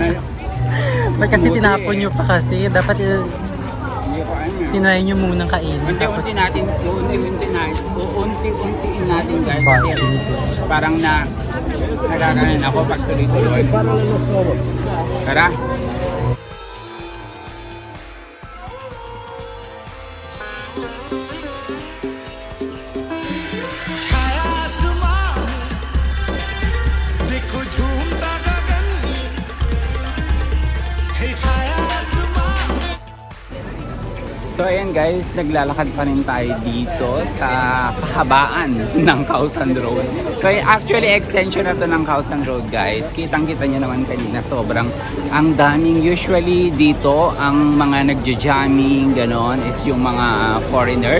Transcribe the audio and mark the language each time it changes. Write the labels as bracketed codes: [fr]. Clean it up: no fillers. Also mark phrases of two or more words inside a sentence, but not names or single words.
[tl] Ba't kasi tinapon nyo pa kasi? Dapat Hindi ko ano. tinry nyo munang kainin. Unti-unti natin, uunti-untiin natin guys. Bakit? Kasi parang nagkakanan ako pag tuloy-tuloy. Tara. [hi] छाया आसमां देखो झूमता गगन हे छाया आसमां. [tl] So ayan guys, naglalakad pa rin tayo dito sa kahabaan ng Kausan Road. So actually extension na to ng Kausan Road guys. Kitang-kita nyo naman kanina, sobrang ang daming usually dito ang mga nagja-jamming ganon is yung mga foreigner.